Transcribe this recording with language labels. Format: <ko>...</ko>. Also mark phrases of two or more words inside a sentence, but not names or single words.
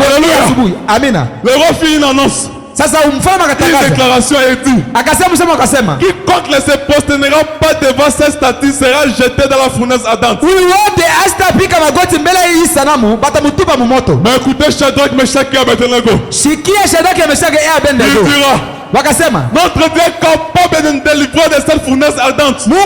<sw>Asubuhi. Amina.</sw> <fr>Le roi fit une annonce.</fr> <sw>Sasa mfalme akatangaza.</sw> <fr>Une déclaration est dit.</fr> <sw>Akasema.</sw> <fr>Quiconque ne se prosternera pas devant cette statue sera jeté dans la fournaise ardente. Mais écoutez Shadrach, Meshach et Abednego. Il dira. Notre Dieu est capable de nous délivrer de cette fournaise ardente.</fr>